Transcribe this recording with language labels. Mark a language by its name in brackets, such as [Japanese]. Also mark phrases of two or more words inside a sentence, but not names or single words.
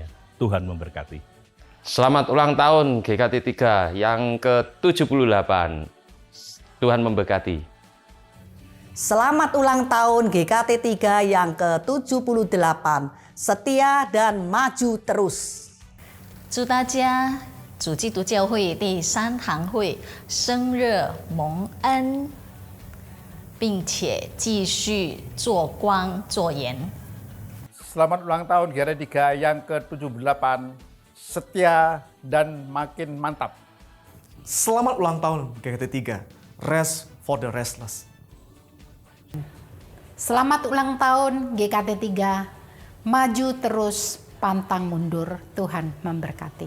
[Indonesian] Tuhan memberkati. Selamat ulang tahun GKT3 yang ke-78. Tuhan memberkati. Selamat ulang tahun GKT3 yang ke-78. Setia dan maju terus. [Chinese] 祝大家主基督教会第3堂会生日蒙恩，并且继续做光做盐。 [Indonesian] Selamat ulang tahun GKT3 yang ke-78, setia dan makin mantap. Selamat ulang tahun GKT3, [English] Rest for the Restless. [Indonesian] Selamat ulang tahun GKT3, maju terus, pantang mundur, Tuhan memberkati.